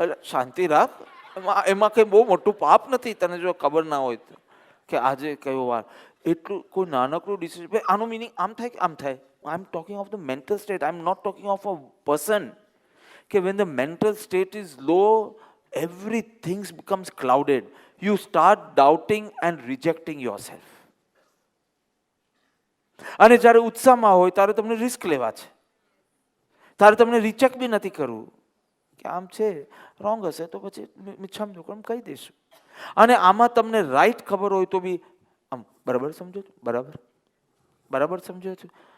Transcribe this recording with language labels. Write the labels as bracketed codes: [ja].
[gu] શાંતિ રાખ, એમાં કંઈ બહુ મોટું પાપ નથી. તને જો ખબર ના હોય તો કે આજે કયો વાર, એટલું કોઈ નાનકડું ડિસિઝન. આનું મિનિંગ આમ થાય [en] કે આમ થાય. I am talking of the mental state, I am not talking of a person. [gu] કે [en] When the mental state is low, everything becomes clouded. You start doubting and rejecting yourself. [gu] અને જ્યારે ઉત્સાહમાં હોય ત્યારે તમને રિસ્ક લેવા છે, ત્યારે તમને રિચેક બી નથી કરવું કે આમ છે, રોંગ હશે તો પછી મિચ્છામ દુક્કડમ કહી દઈશું. અને આમાં તમને રાઈટ ખબર હોય તો બી આમ બરાબર સમજો છો, બરાબર સમજો છો.